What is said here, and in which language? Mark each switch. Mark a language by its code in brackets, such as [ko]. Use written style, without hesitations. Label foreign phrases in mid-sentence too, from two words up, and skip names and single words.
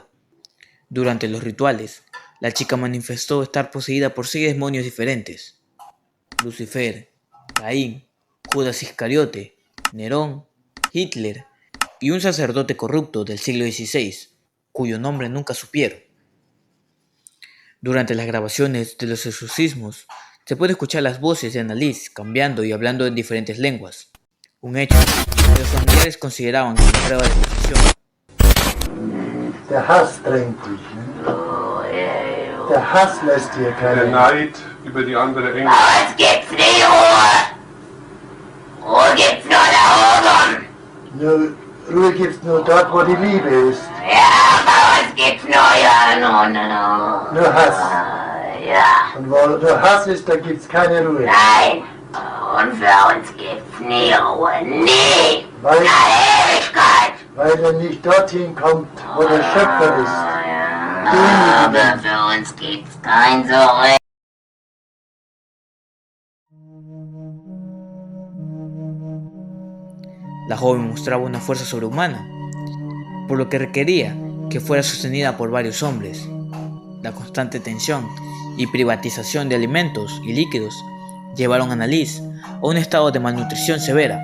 [es] Durante los rituales, la chica manifestó estar poseída por 6 demonios diferentes: Lucifer, Caín, Judas Iscariote, Nerón, Hitler y un sacerdote corrupto del siglo XVI, cuyo nombre nunca supieron. Durante las grabaciones de los exorcismos, se puede escuchar las voces de Anneliese cambiando y hablando en diferentes lenguas, un hecho que los familiares consideraban como prueba de posesión. [de] Der Hass drängt dich, ne? Der Hass lässt dir keine... Der Neid über die andere Engel. Uns gibt's nie Ruhe! Ruhe gibt's nur da oben! Nur Ruhe gibt's nur dort, wo die Liebe ist. Ja, aber es gibt's nur, ja, no. Nur Hass. Ja, Und wo nur Hass ist, da gibt's keine Ruhe. nein. Und für uns gibt's nie Ruhe, nie. Weil, Ewigkeit. weil er nicht dorthin kommt, wo der Schöpfer ist. Aber für uns gibt's kein Zurück. [es] La joven mostraba una fuerza sobrehumana, por lo que requería que fuera sostenida por varios hombres. La constante tensión y privatización de alimentos y líquidos llevaron a Annalise a un estado de malnutrición severa.